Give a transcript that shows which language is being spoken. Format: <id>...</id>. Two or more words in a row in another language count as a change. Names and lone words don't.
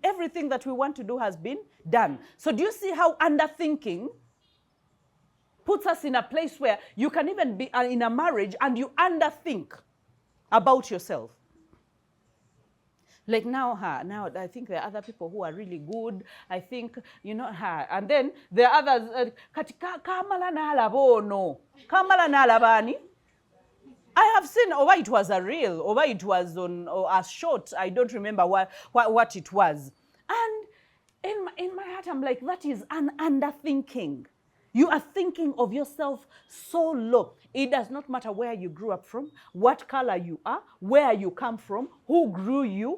<en>Everything that we want to do has been done. So do you see how underthinking puts us in a place where you can even be in a marriage and you underthink about yourself? Like now I think there are other people who are really good. I think, and then there are others, kamala na alabono, kamala na alabani. I have seen, or it was a reel, or it was on a short, I don't remember what it was. And in my heart, I'm like, that is an underthinking. You are thinking of yourself so low. It does not matter where you grew up from, what color you are, where you come from, who grew you.</en>